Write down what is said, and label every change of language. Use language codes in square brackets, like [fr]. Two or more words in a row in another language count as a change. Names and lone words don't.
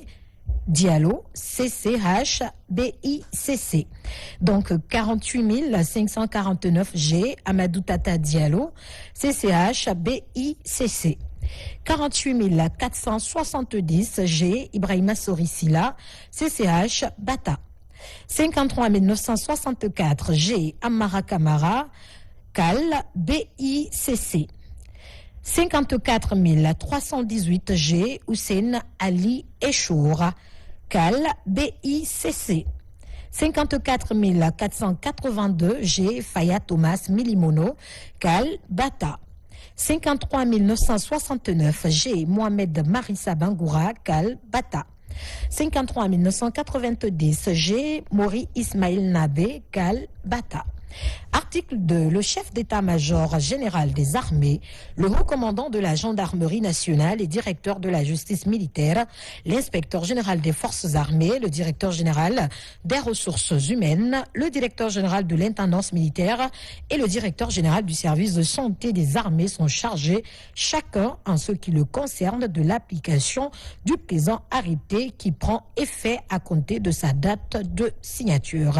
[fr] Diallo CCH BICC donc 48 549 G Amadou Tata Diallo CCH BICC 48 470 G Ibrahima Sorisila CCH Bata 53 964 G Amara Kamara CAL BICC 54 318 G Hussein Ali Echour CAL BICC 54 482 G Faya Thomas Milimono CAL Bata 53 969 G Mohamed Marissa Bangoura CAL Bata 53 990 G Mori Ismail Nabé CAL Bata Article 2. Le chef d'état-major général des armées, le haut commandant de la gendarmerie nationale et directeur de la justice militaire, l'inspecteur général des forces armées, le directeur général des ressources humaines, le directeur général de l'intendance militaire et le directeur général du service de santé des armées sont chargés, chacun en ce qui le concerne, de l'application du présent arrêté qui prend effet à compter de sa date de signature.